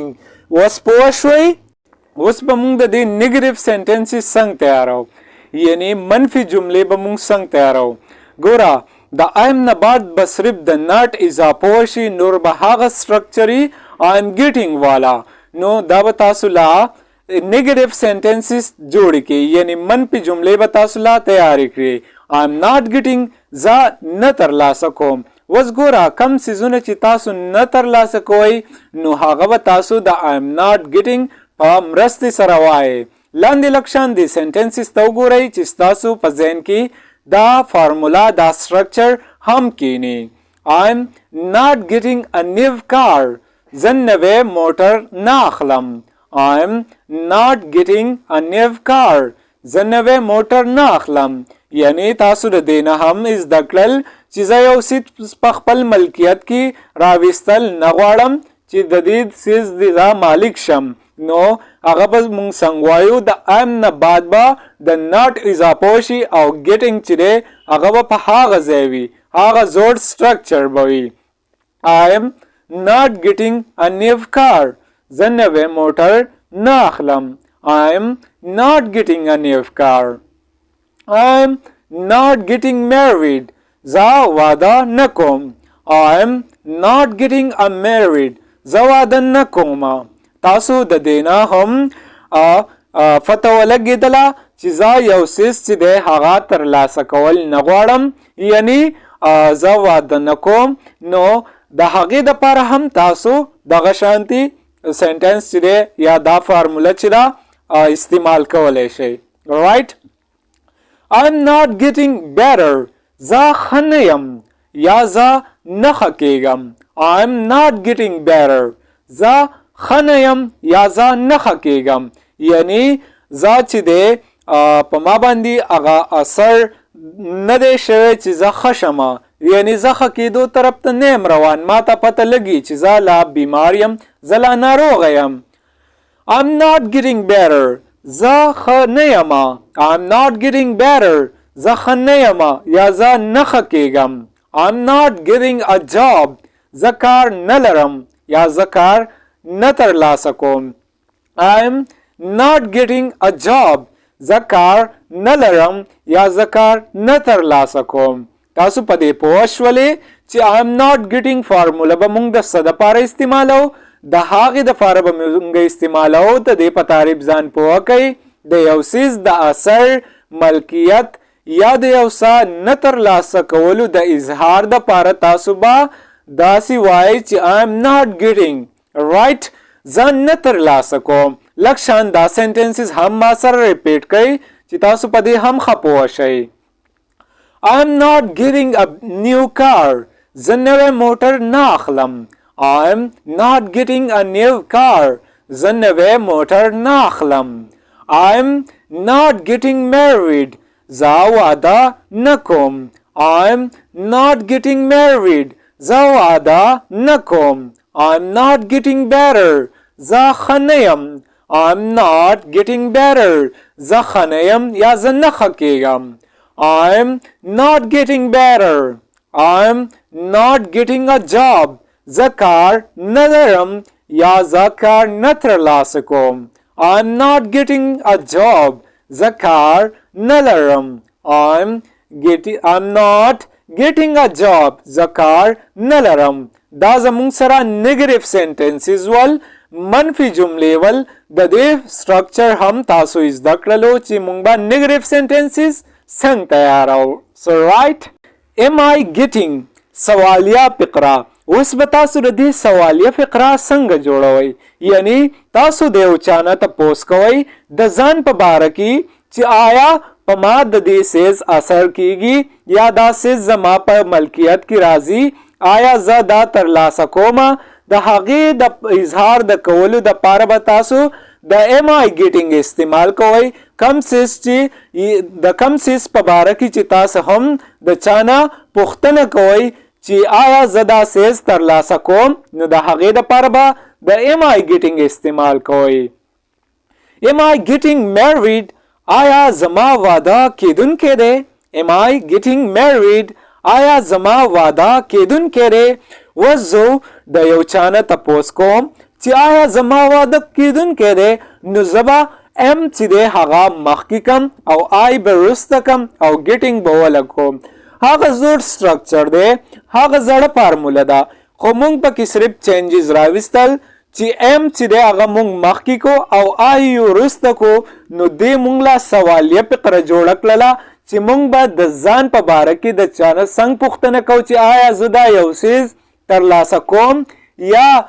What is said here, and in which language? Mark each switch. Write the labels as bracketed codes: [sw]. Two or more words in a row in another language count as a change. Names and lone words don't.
[ps] اوس پوه شوئ؟ اوس به موږ د دې [en] negative sentences [ps] څنګه تیارو، یعنی منفي جملې به موږ څنګه تیارو. ګوره د I'm نه بعد به صرف د ناٹ اضافه وشي، نور به هغه سټرکچري [en] I'm getting [ps] والا. نو دا به تاسو لا [en] negative sentences [ps] جوړ کړي، یعنی منفي جملې به تاسو لا تیار کړي. [en] I'm not getting [ps] زه نه ترلاسه کوم. اوس ګوره کم څیزونه چې تاسو نه ترلاسه کوئ نو هغه به تاسو د [en] I'm not getting [ps] په مرستې سره وایئ. لاندې لږ شان دې سینټنسز ته وګورئ چې ستاسو په ذهن کې دا فارمولا دا سټرکچر هم کینی. [en] I'm not getting a new car. [ps] زه نوی موټر نه اخلم. [en] I'm not getting a new car. [ps] زه نوی موټر نه اخلم. یعنی تاسو د دې نه هم زده کړل چې زه یو څیز په خپل ملکیت کې راویستل نه غواړم چې د دې څیز د مالک شم. نو هغه به موږ څنګه وایو د I'm نه بعد به د ناٹ اضافه وشي او getting چې دی هغه به په هغه ځای وي، هغه زوړ سټرکچر به وي. [en] I'm not getting a new car. [ps] زه نوی موټر نه اخلم. [en] I'm not getting a new car. I'm not getting married. [ps] زه واده نه کوم. [en] I'm not getting a married. [ps] زه واده نه کوم. تاسو د دینا هم فتح ولګېدله چې زه یو څیز چې دی هغه ترلاسه کول نه غواړم، یعنی زه واده نه کوم. نو د هغې دپاره هم تاسو دغه شانتي سینټنس چې دی یا دا فارموله چې ده استعمال کولی شئ. رایټ. [en] I'm not getting better. [ps] زه ښه نه یم یا زه نه ښه کېږم. [en] I'm not getting better. [ps] زه ښه نه یم یا زه نه ښه کېږم، یعنی زه چې دی په ما باندې هغه اثر نه دی شوی چې زه ښه شمه، یعنی زه ښه کېدو طرف ته نه یم روان. ما ته پته لګي چې زه لا بیمار یم، زه لا ناروغه یم. [en] I'm not getting better. [ps] زه ښه نه یم. [en] I'm not getting better. [ps] زه ښه نه یم یا زه نه ښه کېږم. [en] I'm not getting a job. [ps] زه کار نه لرم یا زه کار نه ترلاسه کوم. [en] I'm not getting a job. [ps] زه کار نه لرم یا زه کار نه ترلاسه کوم. تاسو په دې پوه شولې چې [en] I'm not getting [ps] فارموله به موږ د څه دپاره استعمالو؟ د هغې دپاره به موږ استعمالو د دې په تعریف ځان پوه کوئ. د یو څیز د اثر، ملکیت یا د یو څه نه ترلاسه کولو د اظهار دپاره تاسو به داسې وایئ چې [en] I'm not getting. [ps] رایټ. زه نه ترلاسه کوم. لږ شان دا سینټنسز هم ما سره ریپیټ کړئ چې تاسو په دې هم ښه پوه شئ. [en] I'm not getting a new car. [ps] زه نوی موټر نه اخلم. [en] I'm not getting a new car. [ps] زه نوی موټر نه اخلم. [en] I'm not getting married. [ps] زه واده نه کوم. [en] I'm not getting married. [ps] زه واده نه کوم. [en] I'm not getting better. [ps] زه ښه نه یم. [en] I'm not getting better. [ps] زه ښه نه یم یا زه نه ښه کېږم. [en] I'm not getting better. I'm not getting a job. [ps] زه کار نه لرم یا زه کار نه ترلاسه کوم. [en] I'm not getting a job. [ps] زه کار نه لرم. [en] I'm not getting a job. [ps] زه کار نه لرم. دا زمونږ سره [en] negative sentences [ps] ول. منفي جملې ول د دې سټرکچر هم تاسو زده کړلو چې مونږ به [en] negative sentences [ps] څنګه تیارو. [en] so right am I getting [ps] سوالیه فقره. اوس به تاسو د دې سوالیه فقره څنګه جوړوئ، یعنی تاسو د یو چا نه تپوس کوئ د ځان په باره کې چې آیا په ما د دې سیز اثر کیږي یا دا سیز زما په ملکیت کې راځي، آیا زه دا ترلاسه کومه. د هغې د اظهار د کولو د پاره به تاسو د [en] am I getting [ps] استعمال کوئ. کم سیز چې د کم سیز په باره کې چې تاسو هم د چانه پوښتنه کوئ چې آیا زه دا سیز ترلاسه کوم، نو د هغې دپاره به د [en] am I getting [ps] استعمال کوئ. [en] am I getting married [ps] آیا زما واده کیدونکی دی. [en] am I getting married [ps] آیا زما واده کیدونکی دی. وزو د یو چانه تپوس کوم چې آیا زما واده کیدونکی دی، نو زبا ام چې دی هغه مخکې کم او آی به وروسته کم او ګیټینګ به ولګوم. هغه زوړ سټرکچر دی، هغه زړه فارموله ده، خو موږ پکې صرف چینجز راوستل چې ام چې دی هغه موږ مخکې کو او آی وروسته کو، نو دې موږ لا سوالیه فقره جوړه کړله چې موږ به د ځان په باره کې د چانه څنګه پوښتنه کوو چې آیا زه دا یو څیز ترلاسه کوم یا